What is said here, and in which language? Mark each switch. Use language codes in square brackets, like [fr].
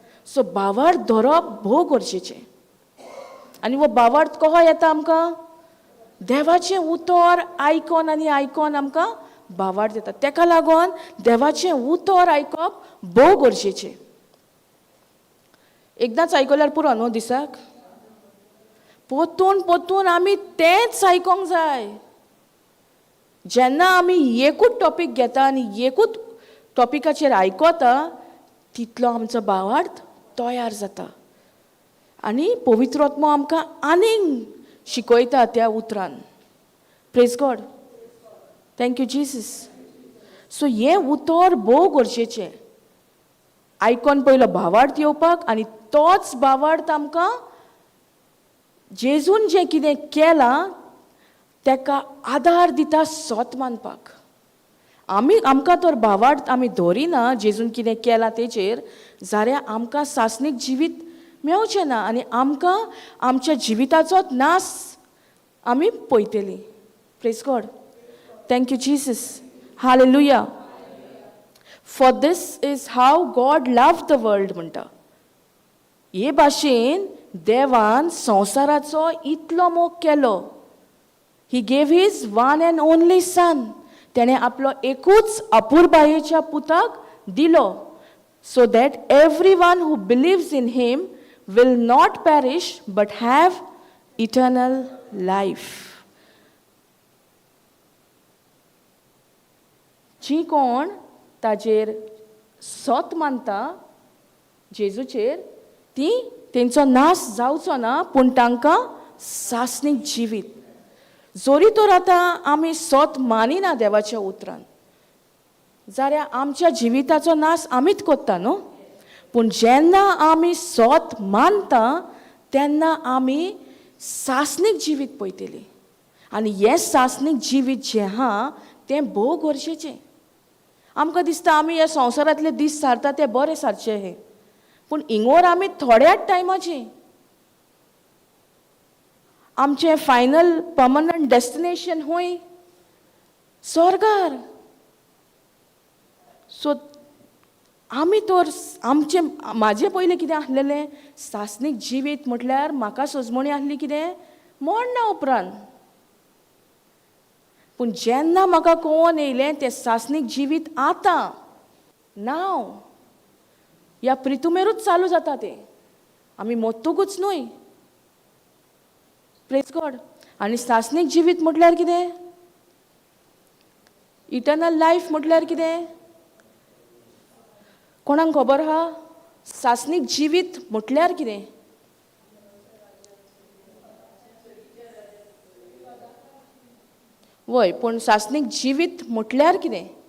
[gom] So बावार्थ धरप भोव गरजेचें. आनी वो बावार्थ कहो येता आमकां? देवाचें उतर आयकोन आनी आयकोन आमकां भावार्थ जाता. तेका लागून देवाचें उतर आयकप भोव गरजेचें. एकदांच आयकल्यार पुरो न्हू दिसाक. पोतून आमी तेंच आयकोंक जाय. जेन्ना आमी एकूच टॉपीक घेता आनी एकूच टॉपिकाचेर आयकता तितलो आमचो भावार्थ तयार जाता. आनी पवित्र आत्मा आमकां आनीक शिकयता त्या उतरान. प्रेज गॉड. [en] Thank you Jesus. [gom] सो हें उतर भोव गरजेचें. आयकोन पयलो भावार्थ येवपाक आनी तोच भावार्थ आमकां जेजून जें कितें केलां तेका आदार दिता सोत मानपाक. आमकां तर भावार्थ आमी धरिना जेजून कितें केलां तेचेर जाल्यार आमकां सासणीक जिवीत मेळचें ना आनी आमकां आमच्या जिविताचोच नास आमी पळयतलीं. प्रेज गॉड. [en] Thank you Jesus. [gom] Hallelujah. [en] for this is how God loved the world [gom] म्हणटा. हे भाशेन देवान संवसाराचो इतलो मोग केलो. [en] He gave his one and only son. [gom] तेणें आपलो एकूच अपुरबायेच्या पुताक दिलो. [en] So that every one who believes in him will not perish but have eternal life. [gom] जी कोण ताजेर सोत मानता जेजूचेर ती तेंचो नाश जावचो ना पूण तांकां सासणीक जिवीत. जोरी तर आतां आमी सोत मानिना देवाच्या उतरान जाल्यार आमच्या जिविताचो नाश आमीच कोत्ता न्हू. पूण जेन्ना आमी सोत मानता तेन्ना आमी सासणीक जिवीत पळयतलीं. आनी हें सासणीक जिवीत जें आहा तें भोव गरजेचें. आमकां दिसता आमी ह्या संवसारांतले दीस सारता ते बरें सारचे हे. पूण हिंगोर आमी थोड्याच टायमाची. आमचें [en] final permanent destination [gom] हूंय स्वर्गार. सो आमी तर म्हाजें पयलें कितें आसलेलें सासणीक जिवीत म्हटल्यार म्हाका सजमणी आसली कितें मरणा उपरांत. पूण जेन्ना म्हाका कळोन येयलें तें सासणीक जिवीत आतां नाव ह्या प्रितुमेरूच चालू जाता तें. आमी मोत्तुकूच न्हय. प्रेज गॉड. आनी सासणीक जिवीत म्हटल्यार कितें? इटर्नल लायफ म्हटल्यार कितें? कोणाक खबर आहा? सासणीक जिवीत म्हटल्यार कितें? वय पूण सासणीक जिवीत म्हटल्यार कितें?